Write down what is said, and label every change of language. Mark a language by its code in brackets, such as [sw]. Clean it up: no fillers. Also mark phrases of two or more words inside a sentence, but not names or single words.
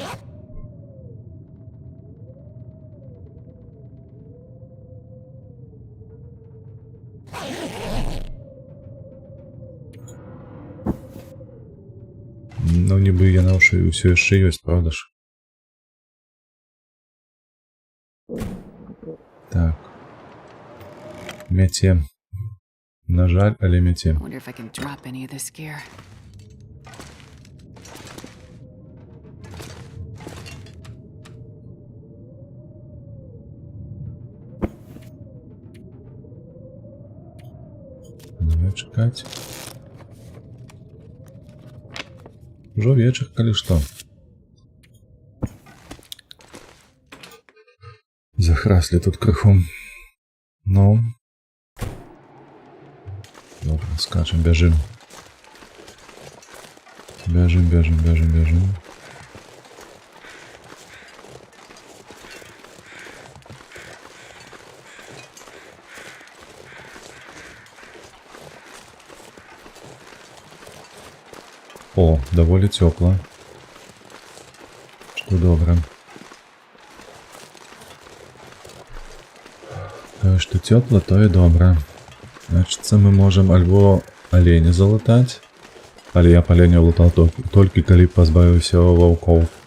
[be] Ну, нібы яна ўсё яшчэ ёсць, правда ж? Так. Мяце. На жаль, але мяце. [en] I wonder if I can drop any of this gear. [uk] Давай чекать. [be] Ужо вечер, калі што. Захраслі тут крыху. Ну. [uk] Добре, [ru] скачем, бежим. Бежим. О, [uk] доволі тепло. Що добре. То, що тепло, то і добре. Значить, це ми можемо альбо оленя залатати, але я по оленю латав тільки коли позбавився вовков.